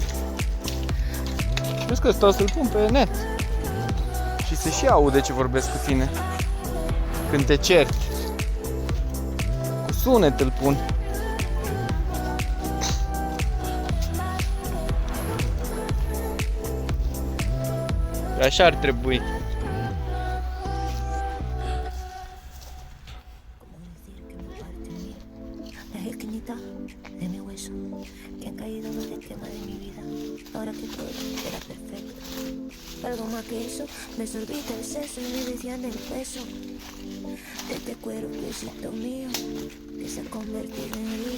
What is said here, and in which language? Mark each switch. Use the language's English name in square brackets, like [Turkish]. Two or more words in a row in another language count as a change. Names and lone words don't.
[Romanian] Crezi că stau să-l pun pe net și se și aude ce vorbesc cu tine când te cerți. Cu sunet îl pun. Așa ar trebui. [Spanish] Algo más que eso, me sorbita el seso y me decían el peso de este cuerpecito mío que se ha convertido en río.